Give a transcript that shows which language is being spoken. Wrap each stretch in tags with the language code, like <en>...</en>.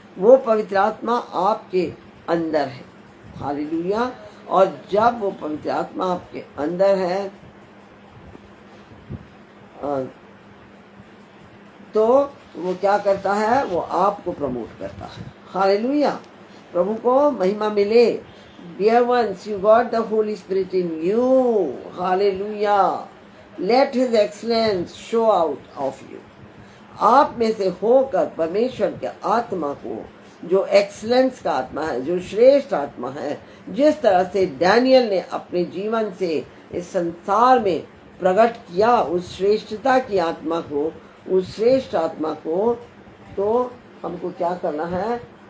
<hi>वो पवित्र आत्मा आपके अंदर है। हालेलुया। और जब वो पवित्र आत्मा आपके अंदर है तो वो क्या करता है? वो आपको प्रमोट करता है। हालेलुया। प्रभु को महिमा मिले।</hi> <en>Dear ones, you got the Holy Spirit in you. Hallelujah. Let His excellence show out of you.</en> <hi>आप में से होकर परमेश्वर के आत्मा को, जो एक्सीलेंस का आत्मा है, जो श्रेष्ठ आत्मा है, जिस तरह से डैनियल ने अपने जीवन से इस संसार में प्रकट किया उस श्रेष्ठता की आत्मा को, उस श्रेष्ठ आत्मा को, तो हमको क्या करना है?</hi>